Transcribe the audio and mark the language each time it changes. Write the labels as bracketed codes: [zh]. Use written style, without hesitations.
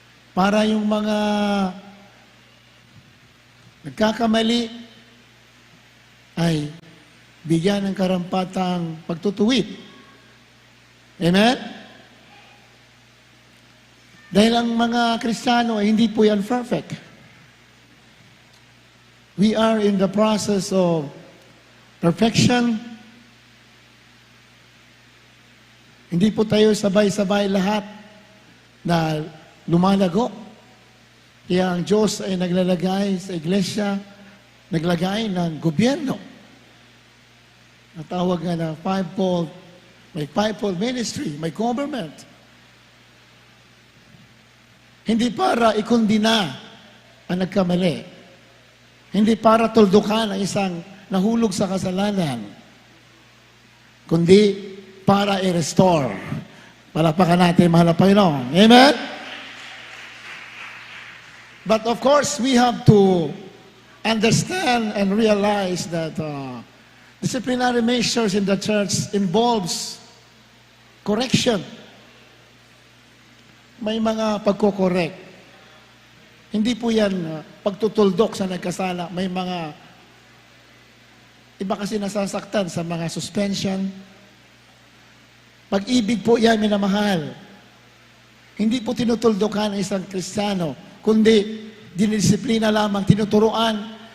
[tl] Para yung mga nagkakamali, ay bigyan ng karampatang pagtutuwid. Amen? Dahil ang mga Kristiyano ay hindi po yan perfect. [en] We are in the process of perfection. [tl] Hindi po tayo sabay-sabay lahat na lumalago. Kaya ang Diyos ay naglalagay sa iglesia, naglagay ng gobyerno. Natawag nga na fivefold, may fivefold ministry, may government. Hindi para ikundina ang nagkamali. Hindi para tuldukan ang isang nahulog sa kasalanan. Kundi para i-restore. Palapakan natin, mahal na Panginoon. Amen? [en] But of course, we have to understand and realize that disciplinary measures in the church involves correction. [tl] May mga pagkokorek. Hindi po yan pagtutuldok sa nagkasala. May mga iba kasi nasasaktan sa mga suspension. Pag-ibig po yan, minamahal. Hindi po tinutuldokan ang isang Kristiyano, kundi dinidisiplina lamang, tinuturuan.